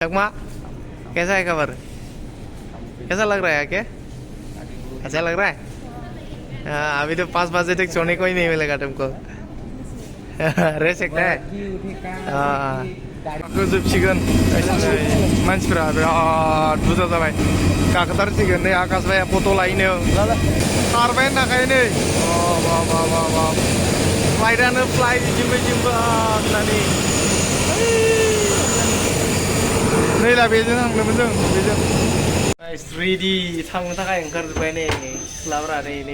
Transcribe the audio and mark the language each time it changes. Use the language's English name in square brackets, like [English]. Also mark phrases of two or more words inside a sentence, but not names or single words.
[Hindi] चकमा कैसा है खबर कैसा लग रहा है क्या अच्छा लग रहा है हाँ अभी तो 5 बजे तक सोने को ही नहीं मिलेगा तुमको रह सकता है हाँ [Bodo] जोबसिगोन मानसिफोरा बिराद बुरजा जाबाय गाखोथारसिगोन नै आकाश भाइया फट' लायनो खारबाय होनखायो नै फ्लाइटआनो फ्लाइट जिम्बा होननानै नै ला बेजों थांदोंमोन जों बेजों रेडि थांनो थाखाय ओंखारजोब्बाय नै सिख्लाफ्रा नै